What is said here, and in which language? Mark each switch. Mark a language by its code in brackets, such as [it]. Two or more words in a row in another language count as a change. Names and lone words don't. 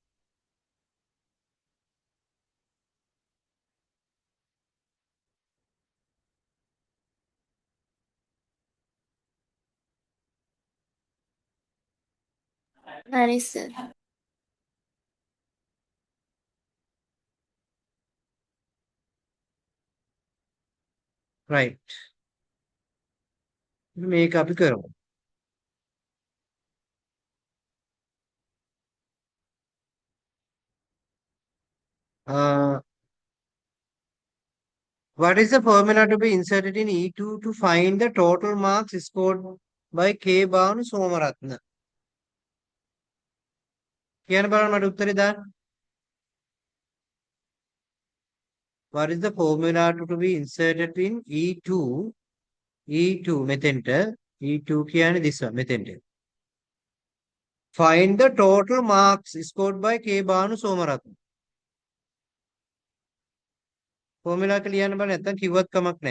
[si] හරි සර්. [en] right. [si] මේක අපි කරමු. [en] What is the formula to be inserted in E2 to find the total marks scored by K Bhanu Somaratna? [si] කියන්න බලන්න මට උත්තරේ දාන්න. [en] What is the formula to be inserted in E2? [si] E2 මෙතෙන්ට E2 කියන්නේ [en] this one [si] මෙතෙන්ට. [en] Find the total marks scored by K Bhanu Somaratna. [si] formula එක ලියන්න බෑ නැත්තම් කිව්වත් කමක් නැහැ.